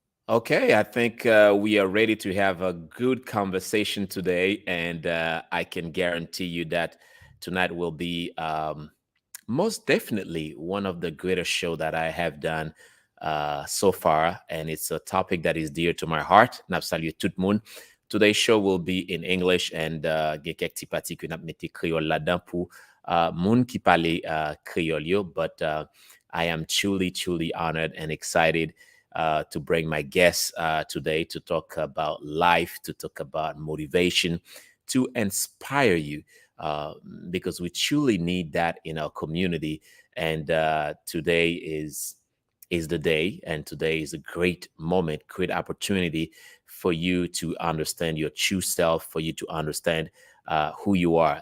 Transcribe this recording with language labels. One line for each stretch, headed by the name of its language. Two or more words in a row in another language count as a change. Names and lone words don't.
English: Okay, I think we are ready to have a good conversation today, and I can guarantee you that tonight will be most definitely one of the greatest show that I have done so far, and it's a topic that is dear to my heart.
Haitian Creole: Nap salut tout le monde.
English: Today's show will be in English, and
Haitian Creole: gen kek ti pati ke nap mette Creole là-dedans pour moun ki pale Creole yo,
English: but I am truly honored and excited to bring my guests today to talk about life, to talk about motivation, to inspire you, uh, because we truly need that in our community. And today is the day, and today is a great moment, great opportunity for you to understand your true self, for you to understand who you are.